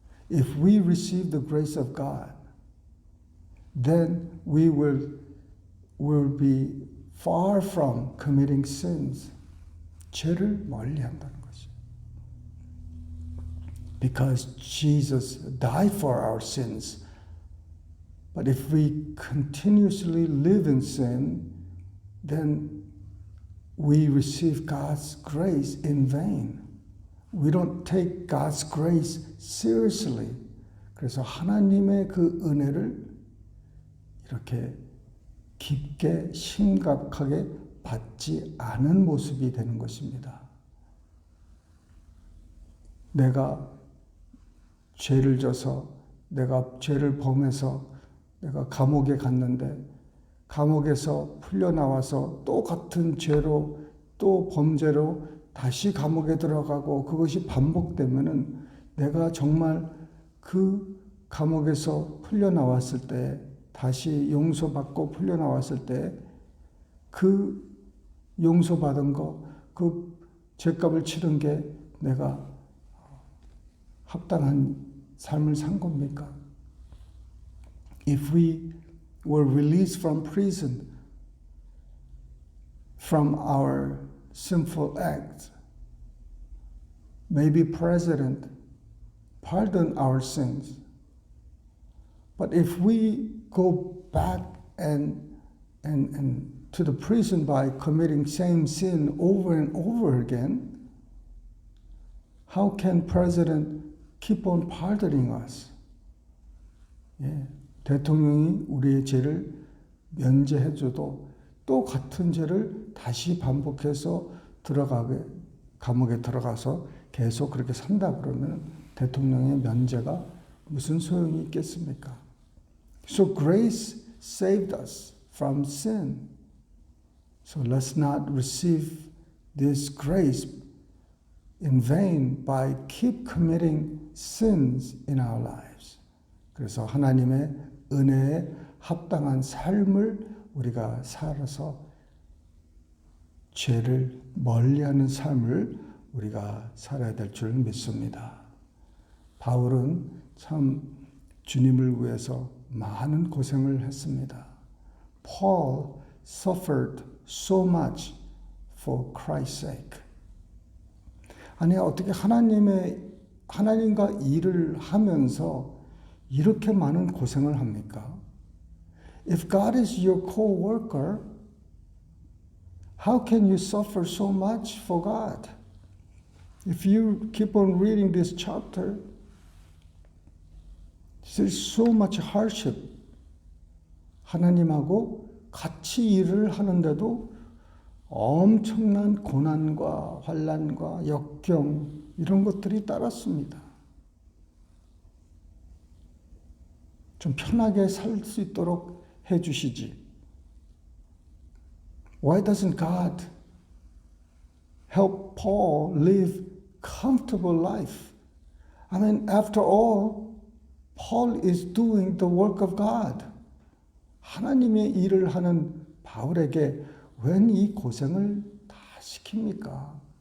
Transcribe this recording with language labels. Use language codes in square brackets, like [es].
[en] If we receive the grace of God, then we will be far from committing sins. [ko] 죄를 멀리한다는 것이죠. [en] Because Jesus died for our sins. But if we continuously live in sin, then we receive God's grace in vain. We don't take God's grace seriously. [ko] 그래서 하나님의 그 은혜를 이렇게 깊게 심각하게 받지 않은 모습이 되는 것입니다. 내가 죄를 져서 내가 죄를 범해서 내가 감옥에 갔는데 감옥에서 풀려나와서 또 같은 죄로 또 범죄로 다시 감옥에 들어가고 그것이 반복되면은 내가 정말 그 감옥에서 풀려나왔을 때 다시 용서받고 풀려나왔을 때 그 용서받은 거, 그 죄값을 치른 게 내가 합당한 삶을 산 겁니까? [en] If we were released from prison from our sinful acts, maybe President pardon our sins. But if we go back and to the prison by committing same sin over and over again, how can President keep on pardoning us? [ko] 예, 대통령이 우리의 죄를 면제해줘도 또 같은 죄를 다시 반복해서 감옥에 들어가서 계속 그렇게 산다 그러면 대통령의 면제가 무슨 소용이 있겠습니까? [en] So grace saved us from sin. So let's not receive this grace in vain by keep committing sins in our lives. [ko] 그래서 하나님의 은혜에 합당한 삶을 우리가 살아서 죄를 멀리하는 삶을 우리가 살아야 될 줄 믿습니다. 바울은 참 주님을 위해서 많은 고생을 했습니다. [en] Paul suffered so much for Christ's sake. [ko] 아니 어떻게 하나님과 일을 하면서 이렇게 많은 고생을 합니까? [en] If God is your co-worker, how can you suffer so much for God? If you keep on reading this chapter, there's so much hardship. [ko] 하나님하고 같이 일을 하는데도 엄청난 고난과 환난과 역경 이런 것들이 따랐습니다. 좀 편하게 살 수 있도록 해주시지. [en] Why doesn't God help Paul live comfortable life? I mean, after all, Paul is doing the work of God. [ko] 하나님의 일을 하는 바울에게 웬 이 고생을 다 시킵니까?